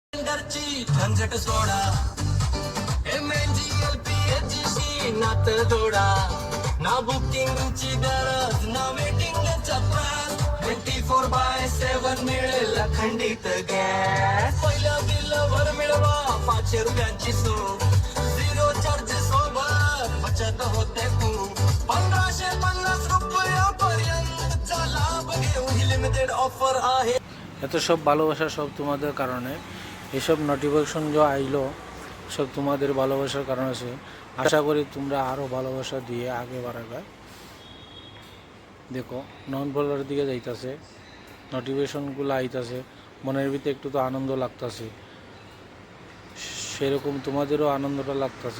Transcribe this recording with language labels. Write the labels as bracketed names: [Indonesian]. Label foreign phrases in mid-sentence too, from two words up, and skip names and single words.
[Marathi] घरची झंझट सोडा MNGLPHC नात जोडा ना बुकिंगची गरज ना वेटिंगचा त्रास 24/7 मिळेल खंडित गॅस पहिलं बिल भर मिळवा 500 रुपयांची सूट [English] zero charge [Marathi] सोबत बचत होते खूप 1550 रुपयापर्यंतचा लाभ घेऊन ही [English] limited offer [Marathi] आहे। [Bangla] এত সব ভালোবাসা সব তোমাদের কারণে, এসব নোটিফিকেশন যে আইলো সব তোমাদের ভালোবাসার কারণে আছে। আশা করি তোমরা আরও ভালোবাসা দিয়ে আগে বাড়াবে। দেখো [English] non follower [Bangla] দিকে যাইতেছে, নোটিফিকেশনগুলো আইতাছে, মনের ভিতরে একটু তো আনন্দ লাগতেছে, সেরকম তোমাদেরও আনন্দটা লাগতেছে।